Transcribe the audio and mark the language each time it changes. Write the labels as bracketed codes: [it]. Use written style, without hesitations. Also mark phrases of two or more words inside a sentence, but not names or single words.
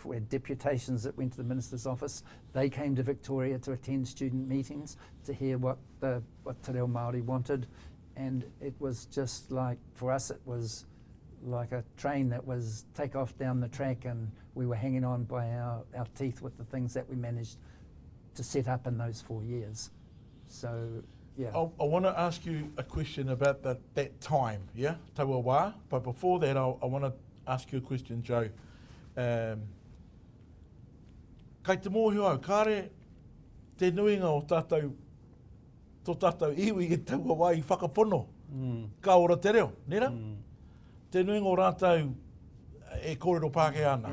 [en] We had deputations that went to the Minister's office. They came to Victoria to attend student meetings to hear what Te Reo Māori wanted, and it was just like, for us it was like a train that was take off down the track, and we were hanging on by our teeth with the things that we managed to set up in those 4 years. So, yeah. I want to ask you a question about that time, yeah, [mi] taua wā. [en] But before that, I want to ask you a question, Joe. [mi] Kei te mōhio au, kāre te nuinga o tātou, tō tātou iwi e taua wā i whakapono. Ka ora te reo, nera? Te nuinga o rātou e kōrero Pākehā ana.